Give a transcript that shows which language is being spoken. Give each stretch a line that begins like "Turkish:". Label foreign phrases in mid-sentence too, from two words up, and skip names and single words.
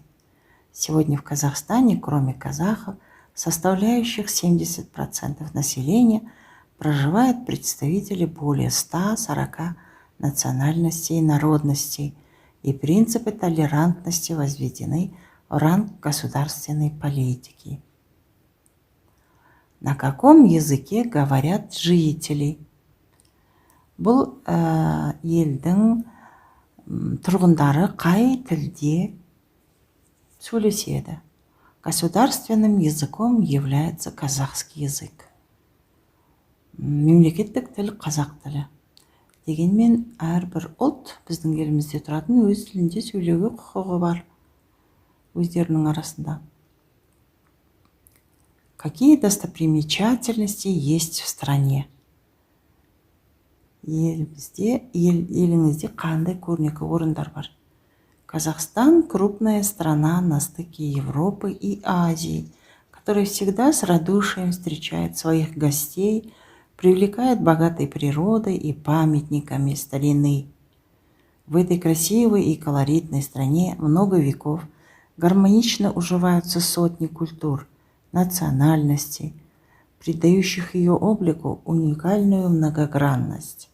Russian: Сегодня в Казахстане, кроме казахов, составляющих 70% населения, проживают представители более 140 национальностей и народностей, и принципы толерантности возведены в ранг государственной политики. На каком языке говорят жители?
Kazakh: Бұл елдің тұрғындары қай тілде сөйлеседі?
Russian: Государственным языком является казахский язык.
Kazakh: Мемлекеттік тіл қазақ тілі. Дегенмен әрбір ұлт біздің елімізде тұратын өз тілінде сөйлеуге құқығы бар өздерінің арасында.
Russian: Какие достопримечательности есть в стране?
Kazakh: Еліңізде қандай көрнекі орындар бар?
Russian: Казахстан – крупная страна на стыке Европы и Азии, которая всегда с радушием встречает своих гостей, привлекает богатой природой и памятниками старины. В этой красивой и колоритной стране много веков гармонично уживаются сотни культур, национальностей, придающих ее облику уникальную многогранность.